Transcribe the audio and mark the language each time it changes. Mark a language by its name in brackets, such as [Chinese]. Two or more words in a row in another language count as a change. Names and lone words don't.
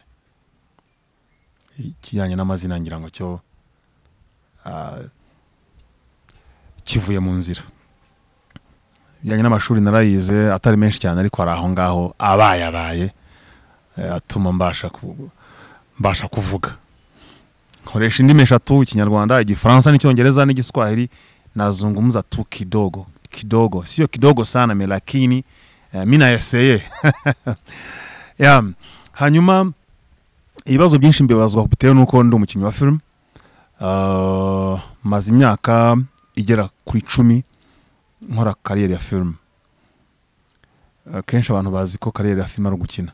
[Kinyarwanda] Kijyanye n'amazina ngira ngo cyo kivuye mu nzira. Bijyanye n'amashuri narayize atari menshi cyane ariko ari aho ngaho abaye atuma mbasha kuvuga. Nkoresha indimi eshatu: Ikinyarwanda, Igifaransa n'Icyongereza n'Igiswahili. [Swahili] Nazungumza tu kidogo, sio kidogo sana lakini mimi nayeseye. [Kinyarwanda] Hanyuma ibibazo byinshi mbibazwa bitewe nuko ndi umukinnyi wa film. Maze imyaka igera kuri 10 nkora career ya film. Kenshi abantu bazi ko career ya film ari gukina.